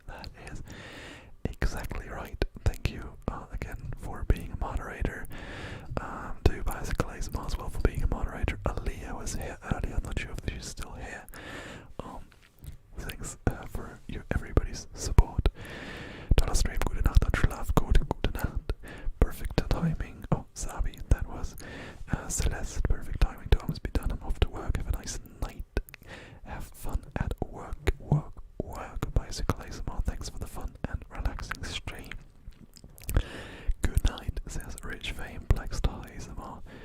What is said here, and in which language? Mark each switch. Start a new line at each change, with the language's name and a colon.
English: That is exactly right. Thank you again for being a moderator. To Bicycle ASMR as well for being a moderator. Aaliyah was here earlier. I'm not sure if she's still here. Thanks for everybody's support.
German: Toller Stream, gute Nacht und Schlaf, gute Nacht.
English: Perfect timing. Oh, Sabi, that was Celeste. Perfect timing to almost be done. I'm off to work. Have a nice night. Have fun at work. Bicycle ASMR. Thanks for the fun and relaxing stream. Good night, says Rich Fame, Black Star ASMR.